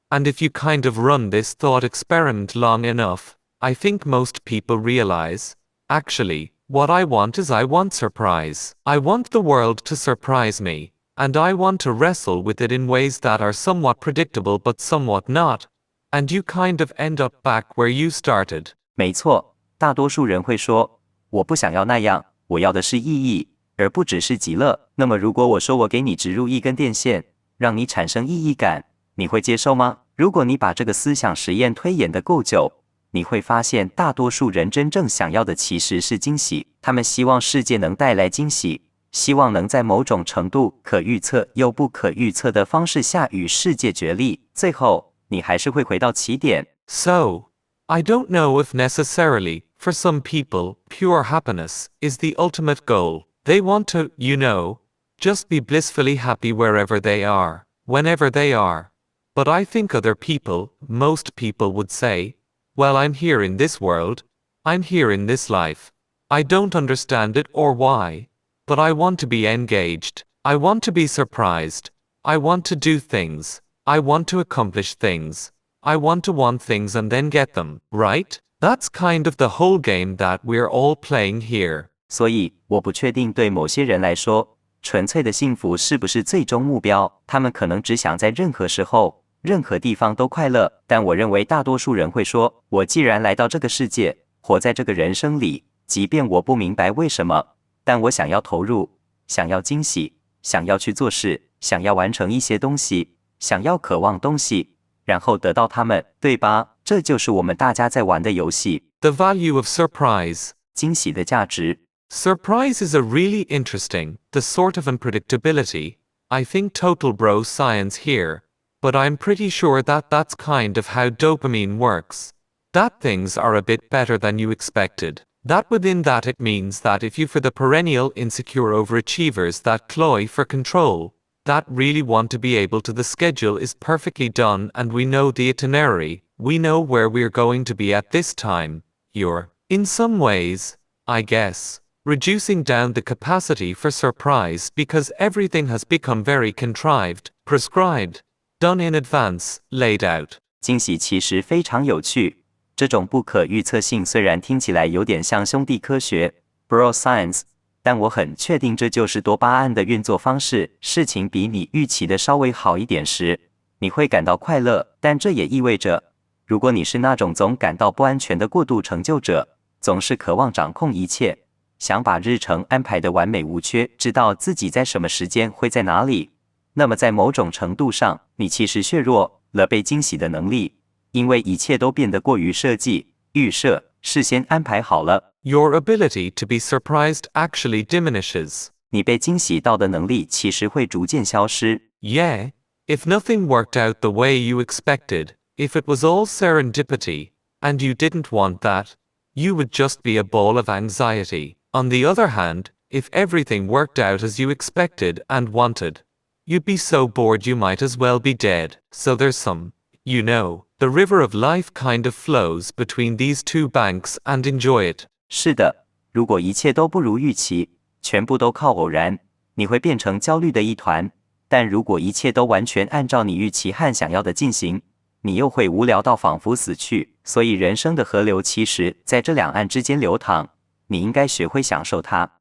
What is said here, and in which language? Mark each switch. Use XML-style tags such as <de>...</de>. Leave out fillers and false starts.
<en>And if you kind of run this thought experiment long enough, I think most people realize, actually, what I want is I want surprise. I want the world to surprise me, and I want to wrestle with it in ways that are somewhat predictable but somewhat not. And you kind of end up back where you started.</en> <zh>没错，大多数人会说，我不想要那样，我要的是意义，而不只是极乐。那么如果我说我给你植入一根电线，让你产生意义感，你会接受吗？如果你把这个思想实验推演得够久，你会发现大多数人真正想要的其实是惊喜，他们希望世界能带来惊喜，希望能在某种程度可预测又不可预测的方式下与世界决裂，最后你还是会回到起点。</zh> <en>So, I don't know if necessarily, for some people, pure happiness is the ultimate goal. They want to, just be blissfully happy wherever they are, whenever they are. But I think other people, most people would say, well, I'm here in this world, I'm here in this life. I don't understand it or why, but I want to be engaged, I want to be surprised, I want to do things, I want to accomplish things, I want to want things and then get them, right? That's kind of the whole game that we're all playing here.</en> <zh>所以，我不确定对某些人来说，纯粹的幸福是不是最终目标。他们可能只想在任何时候、任何地方都快乐。但我认为大多数人会说，我既然来到这个世界，活在这个人生里，即便我不明白为什么，但我想要投入，想要惊喜，想要去做事，想要完成一些东西，想要渴望东西，然后得到它们，对吧？这就是我们大家在玩的游戏。</zh> <en>The value of surprise.</en> <zh>惊喜的价值。</zh> <en>Surprise is a really interesting, the sort of unpredictability. I think total bro science here, but I'm pretty sure that that's kind of how dopamine works. That things are a bit better than you expected. That within that it means that if you for the perennial insecure overachievers that cloy for control, that really want to be able to the schedule is perfectly done and we know the itinerary, we know where we're going to be at this time, you're, in some ways, I guess, reducing down the capacity for surprise because everything has become very contrived, prescribed, done in advance, laid out.</en> <zh>惊喜其实非常有趣，这种不可预测性虽然听起来有点像兄弟科学 bro science， 但我很确定这就是多巴胺的运作方式。事情比你预期的稍微好一点时，你会感到快乐，但这也意味着，如果你是那种总感到不安全的过度成就者，总是渴望掌控一切，想把日程安排得完美无缺，知道自己在什么时间会在哪里，那么在某种程度上，你其实削弱了被惊喜的能力，因为一切都变得过于设计、预设、事先安排好了。</zh> <en>Your ability to be surprised actually diminishes.</en> <zh>你被惊喜到的能力其实会逐渐消失。</zh> <en>Yeah, if nothing worked out the way you expected, if it was all serendipity, and you didn't want that, you would just be a ball of anxiety. On the other hand, if everything worked out as you expected and wanted, you'd be so bored you might as well be dead. So there's some, the river of life kind of flows between these two banks and enjoy it.</en> <zh>是的，如果一切都不如预期，全部都靠偶然，你会变成焦虑的一团；但如果一切都完全按照你预期和想要的进行，你又会无聊到仿佛死去。所以人生的河流其实在这两岸之间流淌，你应该学会享受它。</zh>